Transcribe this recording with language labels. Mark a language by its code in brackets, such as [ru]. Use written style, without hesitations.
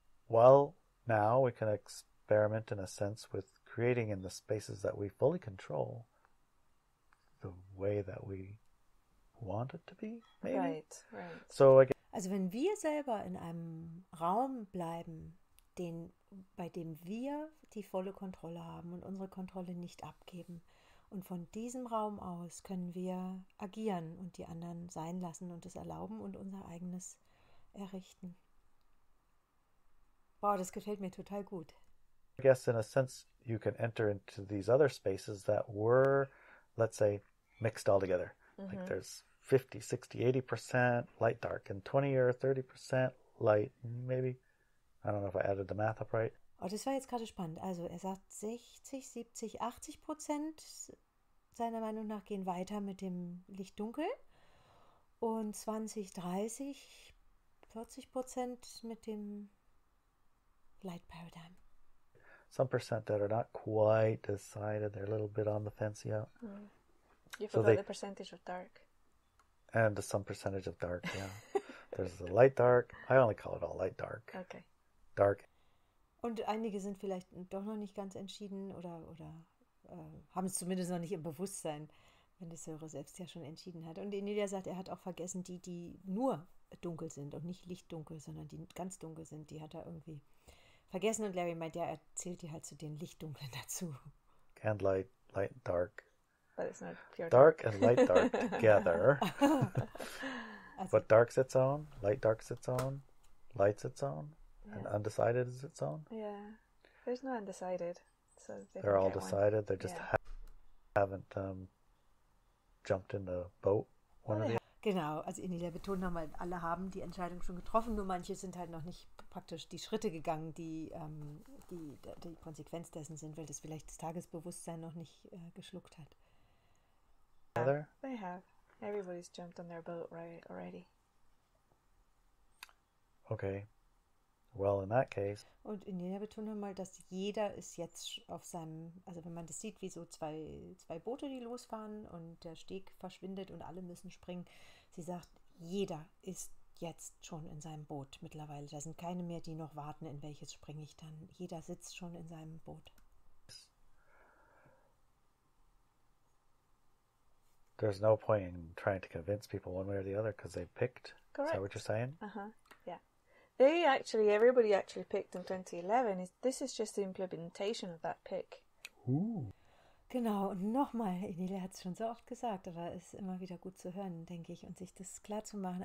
[en] Well, now we can experiment in a sense with creating in the spaces that we fully control the way that we want it to be, maybe? Right. So again, [de] also wenn wir selber in einem Raum bleiben, bei dem wir die volle Kontrolle haben und unsere Kontrolle nicht abgeben, und von diesem Raum aus können wir agieren und die anderen sein lassen und es erlauben und unser eigenes errichten. Wow, das gefällt mir total gut. [en] I guess in a sense you can enter into these other spaces that were, let's say, mixed all together. Mm-hmm. Like there's 50, 60, 80% light, dark, and 20 or 30% light, maybe. I don't know if I added the math up right. [de] Oh, das war jetzt gerade spannend. Also er sagt 60, 70, 80% seiner Meinung nach gehen weiter mit dem Licht-Dunkel und 20, 30, 40% mit dem Light Paradigm. [en] Some percent that are not quite decided, they're a little bit on the fence yet. Mm. You forgot the percentage of dark. And some percentage of dark, yeah. There's the light dark. I only call it all light dark. Okay. Dark. [de] Und einige sind vielleicht doch noch nicht ganz entschieden oder haben es zumindest noch nicht im Bewusstsein, wenn das Hörer selbst ja schon entschieden hat. Und Inelia sagt, er hat auch vergessen, die nur dunkel sind und nicht lichtdunkel, sondern die ganz dunkel sind, die hat er irgendwie vergessen. Und Larry meint, ja, er zählt die halt zu den Lichtdunklen dazu. [en] And light and dark. But it's not pure dark. And light dark together. [de] Also, [en] but dark's its own, light dark's its own, light's its own, and undecided is its own. Yeah, there's no undecided. So they're all decided. They just haven't jumped in the boat. One of the [de] Genau, also Inelia betont nochmal, alle haben die Entscheidung schon getroffen, nur manche sind halt noch nicht praktisch die Schritte gegangen, die Konsequenz dessen sind, weil das vielleicht das Tagesbewusstsein noch nicht geschluckt hat. [en] They have. Everybody's jumped on their boat already. Okay. Well, in that case. [de] Und Inelia betont nochmal, dass jeder ist jetzt auf seinem, also wenn man das sieht, wie so zwei Boote, die losfahren und der Steg verschwindet und alle müssen springen. Sie sagt, jeder ist jetzt schon in seinem Boot mittlerweile. Da sind keine mehr, die noch warten, in welches springe ich dann. Jeder sitzt schon in seinem Boot. [en] There's no point in trying to convince people one way or the other because they picked. Correct. Is that what you're saying? Yeah. Everybody actually picked in 2011. This is just the implementation of that pick. Ooh. [de] Genau, und nochmal, Inelia hat es schon so oft gesagt, aber es ist immer wieder gut zu hören, denke ich, und sich das klar zu machen.